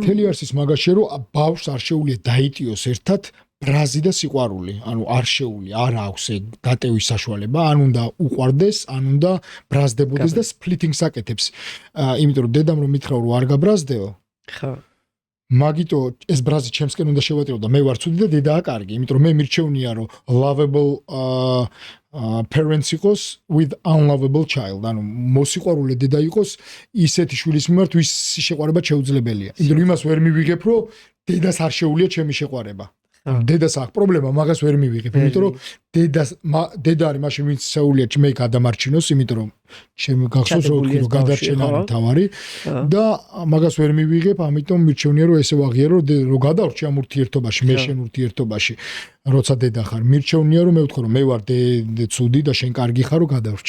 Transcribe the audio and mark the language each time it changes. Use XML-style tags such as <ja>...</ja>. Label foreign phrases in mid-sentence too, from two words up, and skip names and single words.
<ka>მთელი არსის მაგაშია რომ ბავშვს არ შეუძლია დაიტიოს ერთად ბრაზი და სიყვარული, ანუ არ შეუძლია, არ აქვს ეგ დატევის საშუალება, ან უნდა უყვარდეს, ან უნდა ბრაზდებოდეს და სპლიტინგს აკეთებს. იმიტომ რომ დედამ რომ მითხრა რომ არ გაბრაზდეო. ხო. მაგიტო ეს ბრაზი ჩემსკენ უნდა შევატირო და მე ვარ ცუდი და დედაა კარგი, იმიტომ რომ მე მირჩევნია რომ</ka> <en>lovable parents</en> <ka>იყოს</ka> <en>with unlovable child.</en> <ka>ანუ მოსიყვარულე დედა იყოს ისეთი შვილის მიმართ, ვის შეყვარება შეუძლებელია. იმიტომ რომ იმას ვერ მივიღებ, რომ დედას არ შეუძლია ჩემი შეყვარება. დედას აქვს პრობლემა, მაგას ვერ მივიღებ, იმიტომ რომ დედა არის მაშინ ვინც შეუძლია მე გადამარჩინოს, იმიტომ რომ ჩემი გახსოვს რომ გადარჩენა არის თავარი და მაგას ვერ მივიღებ, ამიტომ მირჩევნია რომ ესე ვაღიარო რომ გადავრჩი ამ ურთიერთობაში, მე შენ ურთიერთობაში, როცა დედა ხარ, მირჩევნია რომ მე ვთქო რომ მე ვარ ცუდი და შენ კარგი ხარ რომ გადავრჩი.</ka>